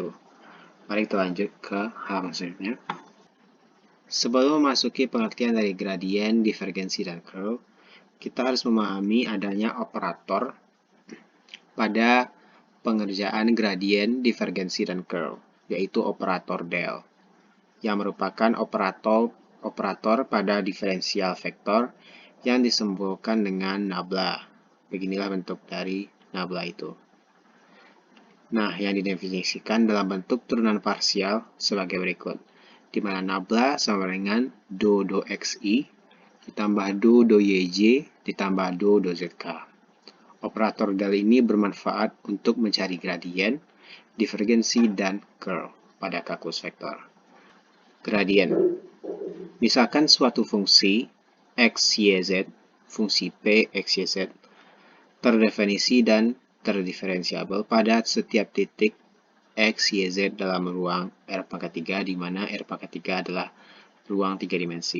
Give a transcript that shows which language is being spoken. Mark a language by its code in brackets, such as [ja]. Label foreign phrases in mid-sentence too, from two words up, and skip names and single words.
[id] Mari kita lanjut ke halaman selanjutnya. Sebelum memasuki pengertian dari gradien, divergensi, dan curl, kita harus memahami adanya operator pada pengerjaan gradien, divergensi, dan curl, yaitu operator del, yang merupakan operator pada diferensial vektor yang disimbolkan dengan nabla. Beginilah bentuk dari nabla itu. Nah, yang didefinisikan dalam bentuk turunan parsial sebagai berikut, di mana nabla sama dengan do xi ditambah do yj ditambah do zk. Operator del ini bermanfaat untuk mencari gradien, divergensi, dan curl pada kalkulus vektor. Gradien. Misalkan suatu fungsi x, y, z, fungsi p, x, y, z, terdefinisi dan terdiferensiabel pada setiap titik x, y, z dalam ruang R⁻3, di mana R⁻3 adalah ruang 3 dimensi.